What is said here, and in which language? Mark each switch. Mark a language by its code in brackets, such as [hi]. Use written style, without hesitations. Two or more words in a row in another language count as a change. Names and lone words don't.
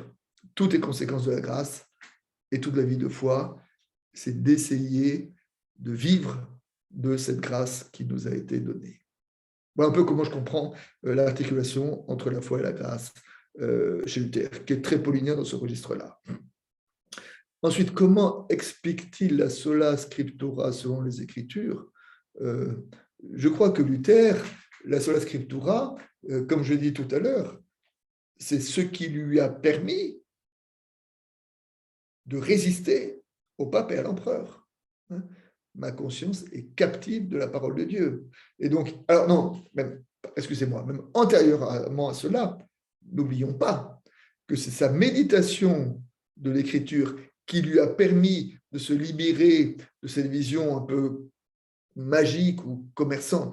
[fr] Toutes les conséquences de la grâce et toute la vie de foi, c'est d'essayer de vivre de cette grâce qui nous a été donnée. Voilà un peu comment je comprends l'articulation entre la foi et la grâce chez Luther, qui est très paulinien dans ce registre-là. Ensuite, comment explique-t-il la [la] sola scriptura [fr] selon les Écritures ? Je crois que Luther, la [la] sola scriptura, [fr] comme je l'ai dit tout à l'heure, c'est ce qui lui a permis de résister au pape et à l'empereur. Ma conscience est captive de la parole de Dieu. Et donc, alors non, même, excusez-moi, même antérieurement à cela, n'oublions pas que c'est sa méditation de l'écriture qui lui a permis de se libérer de cette vision un peu magique ou commerçante.